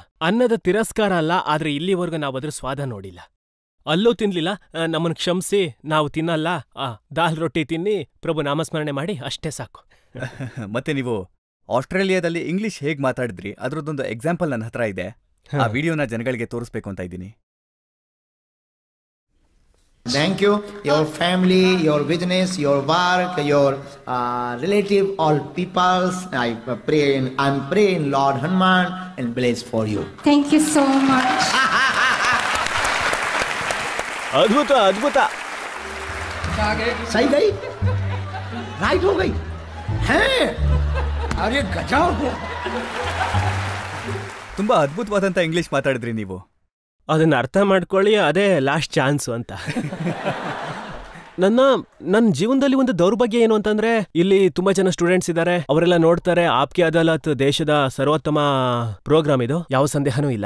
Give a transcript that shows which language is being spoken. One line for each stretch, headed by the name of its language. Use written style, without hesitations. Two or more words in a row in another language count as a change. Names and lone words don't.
Kannada: ಅನ್ನದ ತಿರಸ್ಕಾರ ಅಲ್ಲ, ಆದ್ರೆ ಇಲ್ಲಿವರೆಗೂ ನಾವು ಅದ್ರ ಸ್ವಾದ ನೋಡಿಲ್ಲ, ಅಲ್ಲೂ ತಿನ್ಲಿಲ್ಲ. ನಮ್ಮನ್ನ ಕ್ಷಮಿಸಿ, ನಾವು ತಿನ್ನಲ್ಲ. ದಾಲ್ ರೊಟ್ಟಿ ತಿನ್ನಿ, ಪ್ರಭು ನಾಮಸ್ಮರಣೆ ಮಾಡಿ, ಅಷ್ಟೇ ಸಾಕು. ಮತ್ತೆ ನೀವು ಆಸ್ಟ್ರೇಲಿಯಾದಲ್ಲಿ ಇಂಗ್ಲಿಷ್ ಹೇಗ್ ಮಾತಾಡಿದ್ರಿ, ಅದ್ರದ್ದೊಂದು ಎಕ್ಸಾಂಪಲ್ ನನ್ನ ಹತ್ರ ಇದೆ. ಆ ವಿಡಿಯೋನ ಜನಗಳಿಗೆ ತೋರಿಸ್ಬೇಕು ಅಂತ ಇದ್ದೀನಿ.
English: Thank you, your family, your business, your work, your relative, all peoples. I'm praying Lord Hanuman and bless for you. Thank you so much.
Hindi: अद्भुत. सही गई, राइट हो गई हैं? अरे गजब.
Kannada: ತುಂಬಾ ಅದ್ಭುತವಾದಂತ ಇಂಗ್ಲಿಷ್ ಮಾತಾಡಿದ್ರಿ ನೀವು. ಅದನ್ನ ಅರ್ಥ ಮಾಡ್ಕೊಳ್ಳಿ, ಅದೇ
English: last chance
Kannada: ಅಂತ. ನನ್ನ ಜೀವನದಲ್ಲಿ ಒಂದು ದೌರ್ಭಾಗ್ಯ ಏನು ಅಂತಂದ್ರೆ, ಇಲ್ಲಿ ತುಂಬಾ ಜನ ಸ್ಟೂಡೆಂಟ್ಸ್ ಇದ್ದಾರೆ. ಅವರೆಲ್ಲ ನೋಡ್ತಾರೆ ಆಪ್ಕೆ ಅದಾಲತ್ ದೇಶದ ಸರ್ವೋತ್ತಮ ಪ್ರೋಗ್ರಾಮ್ ಇದು, ಯಾವ ಸಂದೇಹನೂ ಇಲ್ಲ.